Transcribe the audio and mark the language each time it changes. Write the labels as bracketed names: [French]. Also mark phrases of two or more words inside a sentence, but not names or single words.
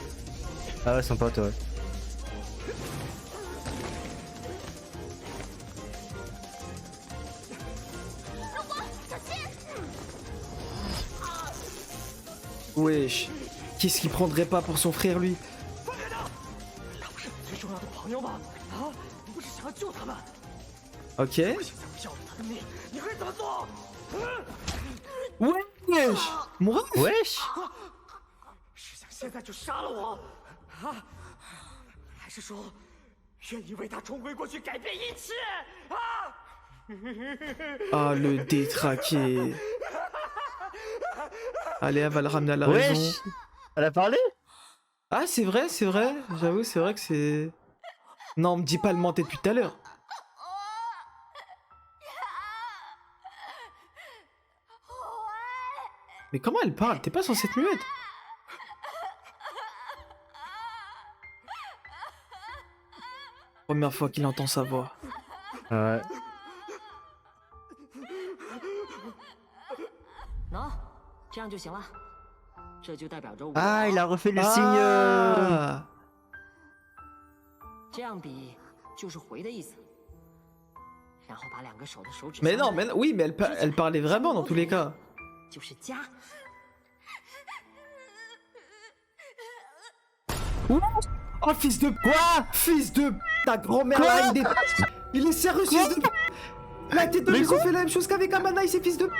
[French] Ah ouais, son pote, ouais. Wesh. Qu'est-ce qu'il prendrait pas pour son frère, lui? [Chinese] 他不是你最重要的朋友吗？啊，你不是想要救他们？ [French] Ok. [Chinese] 现在我要了他的命，你会怎么做？ [French] Wesh. Mon ref. Wesh! [Chinese] 是想现在就杀了我？啊？还是说愿意为他重回过去，改变一切？啊？ [French] Ah, le détraqué. Allez, elle va le ramener à la raison. Wesh! Elle a parlé? Ah, c'est vrai, c'est vrai. J'avoue, c'est vrai que c'est... Non, me dis pas le mentir depuis tout à l'heure. Mais comment elle parle? T'es pas censée être muette? Première fois qu'il entend sa voix. Ouais. [Chinese] 喏，这样就行了。这就代表着我。 [French] Ah, il a refait le signe. Ah. [Chinese] 这样比就是回的意思。然后把两个手的手指。 [French] Mais non, mais oui, mais elle parlait vraiment dans tous les cas. [Chinese] 就是加。 [French] Oh, fils de quoi? Fils de ta grand-mère là, il est sérieux, fils de... La tête de ils ont fait la même chose qu'avec Amana et ses fils de...